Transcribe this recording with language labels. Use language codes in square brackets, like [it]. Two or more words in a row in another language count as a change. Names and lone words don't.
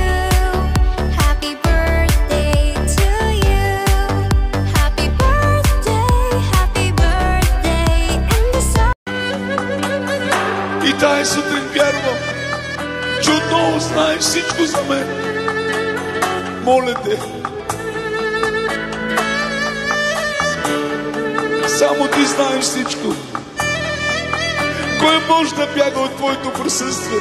[en] Happy birthday to you. Happy birthday in the sun. [bg] И тази сутрин вярвам, че отново знаеш всичко за мен. Моля те, само ти знаеш всичко. Кой може да бяга от твоето присъствие?